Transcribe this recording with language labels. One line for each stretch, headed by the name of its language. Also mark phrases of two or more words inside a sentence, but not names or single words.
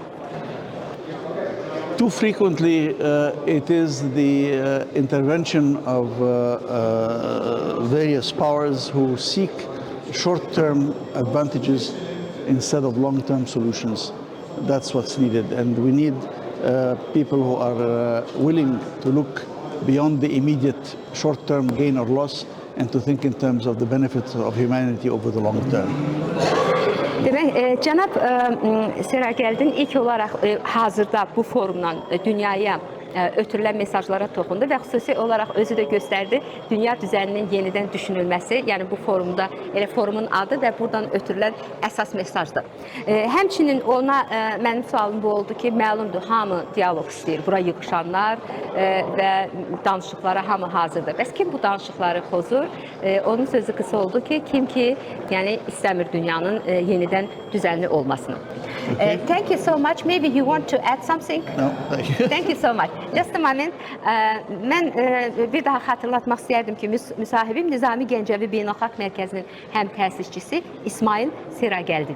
English: Too frequently, it is the intervention of various powers who seek short-term advantages instead of long-term solutions. That's what's needed, and we need people who are willing to look beyond the immediate short-term gain or loss and to think in terms of the benefits of humanity over the long term.
Azerbaijani: Demək, cənab SERAGELDİN ilk olaraq hazırda bu forumdan dünyaya ötürülən mesajlara toxundu və xüsusi olaraq özü də göstərdi dünya düzəninin yenidən düşünülməsi, yəni bu forumda, elə forumun adı və buradan ötürülən əsas mesajdır. Həmçinin ona mənim sualım bu oldu ki, məlumdur, hamı dialoq istəyir, bura yığışanlar və danışıqlara hamı hazırdır. Bəs kim bu danışıqları pozur? Onun sözü qısa oldu ki, kim ki, yəni istəmir dünyanın yenidən düzənli olmasını.
English: Thank you so much. Maybe you want to add something? No, thank you. Thank you so much. Just a moment.
Azerbaijani: Mən bir daha xatırlatmaq istəyərdim ki, müsahibim Nizami Gəncəvi Beynəlxalq Mərkəzinin həmtəsisçisi İSMAYIL SERAGELDİN.